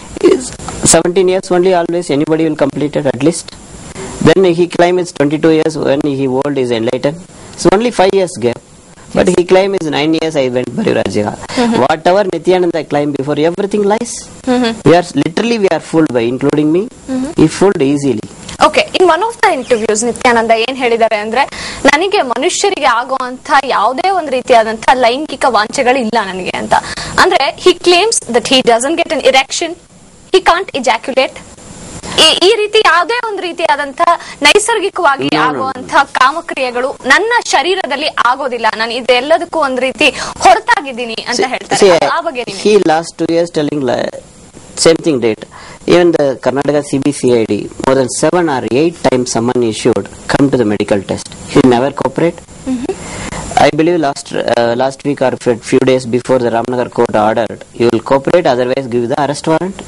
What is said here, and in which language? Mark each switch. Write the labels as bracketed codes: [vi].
[en] Is 17 years only always anybody will complete it at least. Then he claims it's 22 years when he old is enlightened. So only 5 years gap. But he claims is 9 years I went Parivrajaka. Whatever Nityananda claimed before, everything lies. We are fooled by, including me. He fooled easily. [kn] Okay, [en] in one of the interviews [kn] Nithyananda ಏನ್ ಹೇಳಿದ್ದಾರೆ ಅಂದ್ರೆ, ನನಗೆ ಮನುಷ್ಯರಿಗೆ ಆಗುವಂತ ಯಾವುದೇ ಒಂದು ರೀತಿಯಾದಂತಹ ಲೈಂಗಿಕ ವಾಂಛೆಗಳು ಇಲ್ಲ ನನಗೆ ಅಂತ. ಅಂದ್ರೆ [en] He claims that he doesn't get an erection, he can't ejaculate. [kn] ಈ ರೀತಿ ಯಾವುದೇ ಒಂದು ರೀತಿಯಾದಂತಹ ನೈಸರ್ಗಿಕವಾಗಿ ಆಗುವಂತಹ ಕಾಮಕ್ರಿಯೆಗಳು ನನ್ನ ಶರೀರದಲ್ಲಿ ಆಗೋದಿಲ್ಲ, ನಾನು ಇದೆಲ್ಲದಕ್ಕೂ ಒಂದು ರೀತಿ ಹೊರತಾಗಿದ್ದೀನಿ ಅಂತ ಹೇಳ್ತಾರೆ. ಆ ಬಗ್ಗೆ [en] he last 2 years telling same thing date. Even the Karnataka CBCID more than 7 or 8 times someone issued come to the medical test. He never cooperate. I believe last week or few days before the Ramnagar court ordered, you will cooperate, otherwise give the arrest warrant.